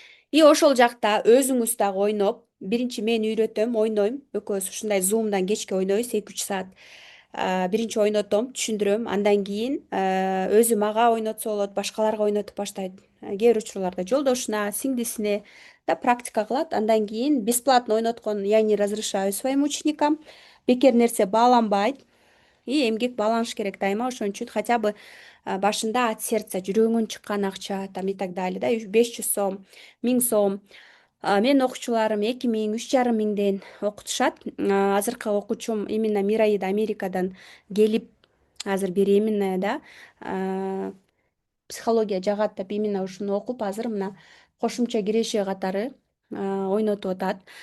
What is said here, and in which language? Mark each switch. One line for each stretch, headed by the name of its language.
Kyrgyz: И ошол жакта өзүңүз дагы ойноп, биринчи мен үйрөтөм, ойнойм, экөөбүз ушундай зумдан кечке ойнойбуз, 2-3 саат. Биринчи ойнотом, түшүндүрөм, андан кийин өзү мага ойнотсо болот, башкаларга ойнотуп баштайт. Кээ бир учурларда жолдошуна, сиңдисине да практика кылат. Андан кийин
Russian: бесплатно ойноткон я не разрешаю своим ученикам.
Kyrgyz: Бекер нерсе бааланбайт. И эмгек бааланыш керек дайыма, ошон үчүн
Russian: хотя бы
Kyrgyz: башында
Russian: от сердца,
Kyrgyz: жүрөгүнөн чыккан акча,
Russian: там и так далее,
Kyrgyz: да, 500 сом, 1000 сом. Менин окуучуларым 2000, 3500ден окутушат. Азыркы окуучум именно Мираида Америкадан келип, азыр беременная, да, психология жагат деп именно ушуну окуп, азыр мына кошумча киреши катары ойнотуп атат.